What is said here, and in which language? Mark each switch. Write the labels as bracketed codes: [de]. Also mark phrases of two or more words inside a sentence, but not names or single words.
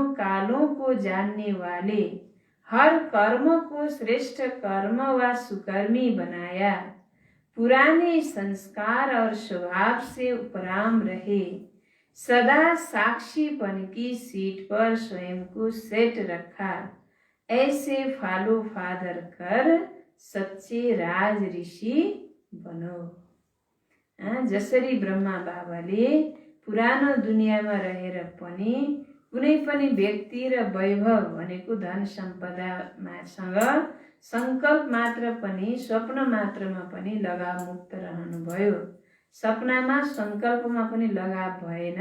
[hi] कालों को जानने वाले, हर कर्म को श्रेष्ठ कर्म व सुकर्मी बनाया, पुराने संस्कार और स्वभाव से उपराम रहे, सदा साक्षीपन की सीट पर स्वयं को सेट रखा, ऐसे [en] follow father [hi] कर सच्चे राज ऋषि बनो। [ne] जसरी ब्रह्मा बाबाले पुरानो दुनियाँमा रहेर पनि कुनै पनि व्यक्ति र वैभव भनेको धन सम्पदासँग संकल्प मात्र पनि स्वप्न मात्रमा पनि लगाव मुक्त रहनुभयो। सपनामा संकल्पमा पनि लगाव भएन।